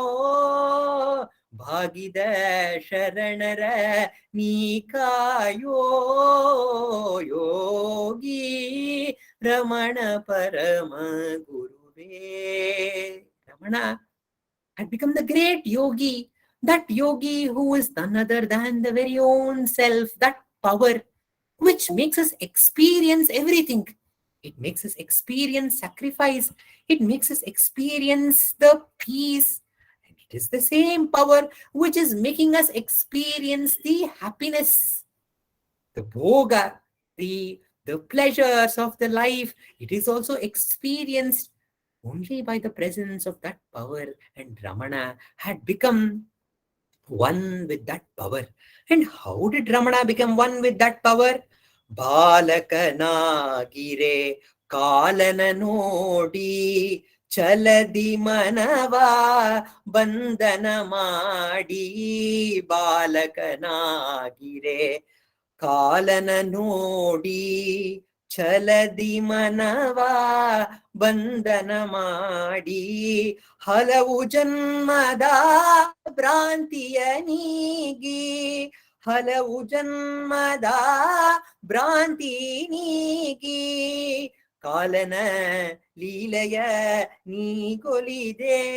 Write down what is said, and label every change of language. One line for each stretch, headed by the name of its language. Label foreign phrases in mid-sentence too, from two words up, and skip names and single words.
Kannada: ಭಾಗಿದ ಶರಣರ ನೀ ಕಾಯೋ ಯೋಗಿ ರಮಣ ಪರಮ ಗುರುವೇ
English: Ramana had become the great yogi, that yogi who is none other than the very own self, that power which makes us experience everything. It makes us experience sacrifice. It makes us experience the peace. And it is the same power which is making us experience the happiness, the bhoga, the pleasures of the life. It is also experienced only by the presence of that power. And Ramana had become one with that power. And how did Ramana become one with that power?
Kannada: ಬಾಲಕನಾಗಿರೆ ಕಾಲನ ನೋಡಿ ಛಲದಿ ಮನವ ಬಂಧನ ಮಾಡಿ ಬಾಲಕನಾಗಿರೆ ಕಾಲನ ನೋಡಿ ಛಲದಿ ಮನವ ಬಂಧನ ಮಾಡಿ ಹಲವು ಜನ್ಮದ ಭ್ರಾಂತಿಯ ನೀಗಿ ಹಲವು ಜನ್ಮದ ಭ್ರಾಂತಿ ನೀಗಿ ಕಾಲನ ಲೀಲೆಯ ನೀಗೊಲಿದೆ